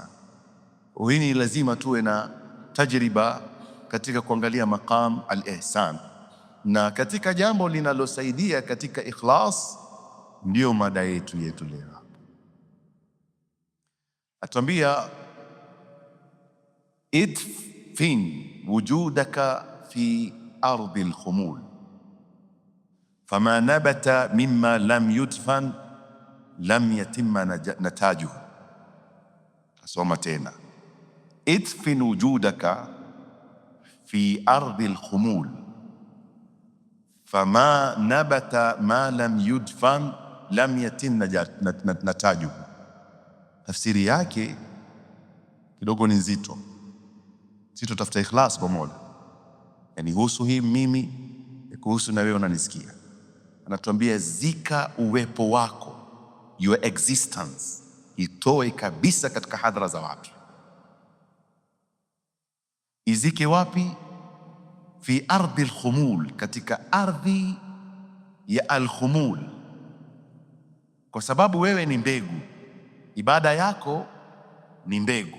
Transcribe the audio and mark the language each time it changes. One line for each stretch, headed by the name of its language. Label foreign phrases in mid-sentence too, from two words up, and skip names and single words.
Swahili: Hii lazima tuwe na tajriba katika kuangalia
Arabic: مقام الإحسان,
Swahili: na katika jambo linalosaidia katika ikhlas ndio mada yetu leo.
Arabic: Atuambia ادفن وجودك في أرض الخمول فما نبت مما لم يدفن لم يتم نتاجه.
Swahili: Asoma tena,
Arabic: ادفن وجودك في أرض الخمول فما نبت ما لم يدفن لم يتم نتاجه.
Swahili: Tafsiri yake kidogo ni nzito, tafuta ikhlas kwa Mola. yanihusu hii mimi, kuhusu na wewe unanisikia. Anatuambia zika uwepo wako,
English: your existence,
Swahili: itoe kabisa katika hadhara za watu. Izike wapi?
Arabic: في أرض الخمول,
Swahili: katika ardhi ya al-khumul, kwa sababu wewe ni mbegu. Ibada yako ni mbegu.